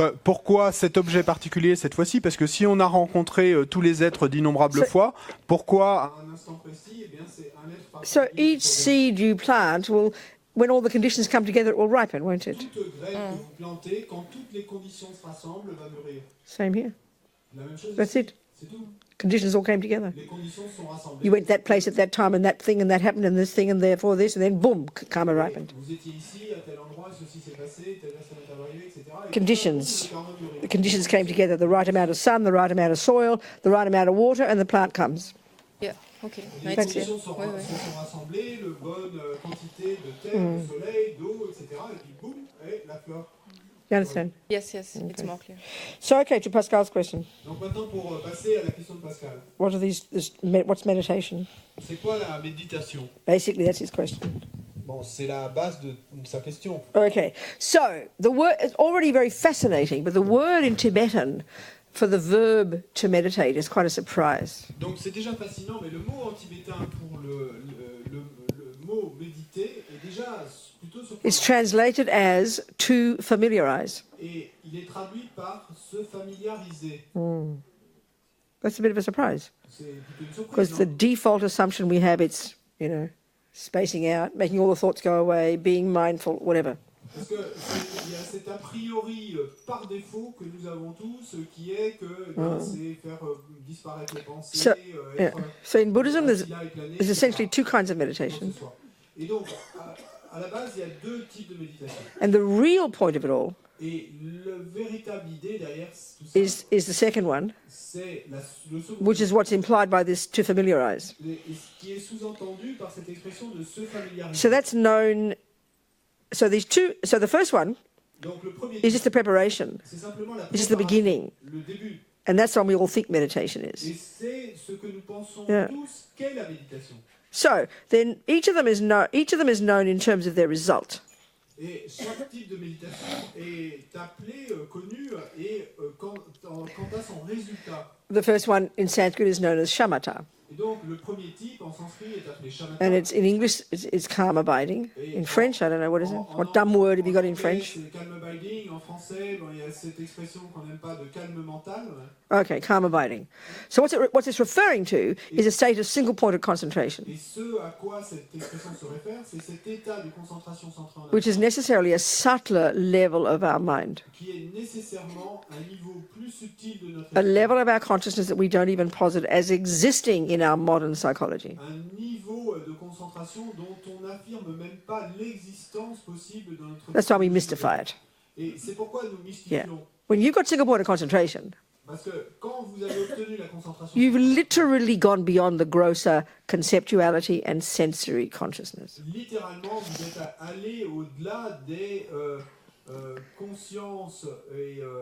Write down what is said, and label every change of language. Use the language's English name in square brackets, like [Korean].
[French] Pourquoi cet objet particulier cette fois-ci? Parce que si on a rencontré tous les êtres d'innombrables fois, pourquoi à un instant précis? Eh bien, c'est un être particulier. [English] So each seed you plant will, when all the conditions come together, it will ripen, won't it? [French] Toute graine que vous plantez, quand toutes les conditions se rassemblent, va mûrir. [English] Same here. [French] La même chose. [English] That's it. [French] C'est tout. [English] Conditions all came together. [French] Les conditions sont rassemblées. [English] You went that place at that time, and that thing, and that happened, and this thing, and therefore this, and then boom, karma ripened. [French] Vous étiez ici, à tel endroit, ceci s'est passé, telle personne est arrivée, etc. [English] Conditions. The conditions came together: the right amount of sun, the right amount of soil, the right amount of water, and the plant comes. Yeah. Okay. [French] Les conditions sont rassemblées, la bonne quantité de terre, de soleil, d'eau, etc. Et puis boum, et la fleur. [English] You understand? Yes, okay. It's more clear. So, okay, to Pascal's question. [French] Donc maintenant, pour passer à la question de Pascal. [English] What's meditation? [French] C'est quoi la méditation? [English] Basically, that's his question. [French] Bon, c'est la base de sa question. [English] Okay, so the word is already very fascinating, but the word in Tibetan for the verb to meditate is quite a surprise. [French] Donc c'est déjà fascinant, mais le mot en tibétain pour le mot méditer est déjà plutôt surprenant. [English] It's translated as to familiarize. [French] Et il est traduit par se familiariser. [English] That's a bit of a surprise. [French] C'est plutôt une surprise. [English] Because the default assumption we have, it's, spacing out, making all the thoughts go away, being mindful, whatever. [French] Parce qu'il y a cet a priori par défaut que nous avons tous, qui est que c'est faire disparaître les pensées. [English] So in Buddhism, there's essentially two kinds of meditation. [French] Et donc, à la base, il y a deux types de méditation. [English] And the real point of it all [French] Et la véritable idée derrière tout ça, [English] is the second one, [French] c'est le second, [English] which is what's implied by this to familiarize. [French] et ce qui est sous-entendu par cette expression de se familiariser. [English] So that's known. So the first one [French] Donc, le premier [English] is just the preparation. [French] c'est simplement la [English] It's just the beginning. [French] le début. [English] And that's what we all think meditation [French] Et [English] is. [French] c'est ce que nous pensons tous qu'est la méditation. [English] So then each of them is known in terms of their result. [French] Et chaque type de méditation est appelé, connu, et quant à son résultat. [English] The first one in Sanskrit is known as shamatha. [French] Et donc, le premier type en sanskrit est appelé shamatha. [English] And it's in English, it's calm abiding. In French, I don't know, what is it? What dumb word have you got in French? [French] C'est calm abiding. En français, bon, il y a cette expression qu'on n'aime pas de calme mental. [English] Okay, calm abiding. So what's it's referring to is a state of single-pointed concentration, [French] Et ce à quoi cette expression se réfère, c'est cet état de concentration centrée en [English] which is necessarily a subtler level of our mind, [French] qui est nécessairement un niveau plus subtil de notre [English] a level of our consciousness that we don't even posit as existing in our modern psychology. [French] un niveau de concentration dont on n'affirme même pas l'existence possible dans notre [English] That's why we mystify it. [French] Et c'est pourquoi nous [English] Yeah. [French] mystifions. [English] When you've got single-pointed concentration, [French] Parce que quand vous avez obtenu la concentration, [English] you've literally gone beyond the grosser conceptuality and sensory consciousness. [French] littéralement, vous êtes allé au-delà des consciences et